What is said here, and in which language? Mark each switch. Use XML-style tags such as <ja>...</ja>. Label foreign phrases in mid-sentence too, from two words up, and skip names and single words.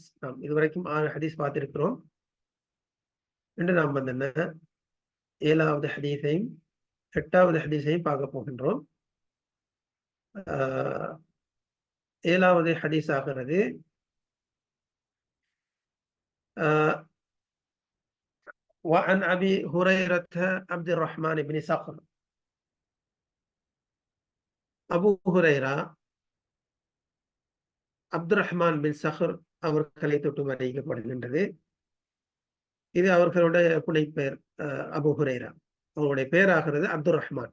<ta>நாம் இதுவரைக்கும் 6 ஹதீஸ் பார்த்திருக்கிறோம். என்று நாம் 7வது ஹதீஸையும் 8வது ஹதீஸையும் பார்க்க போகின்றோம். 7வது ஹதீஸ் ஆகிறது</ta> <ar>وعن أبي هريرة عبد الرحمن بن صخر.</ar> <ta>அபூ ஹுரைரா அப்துர் ரஹ்மான் பின் சஹர் அவர்களை தொட்டு அறிவிக்கப்படுகின்றது. இது அவர்களுடைய புனைப்பெயர். அபூ ஹுரைரா அவருடைய பெயராகிறது அப்துர் ரஹ்மான்.</ta>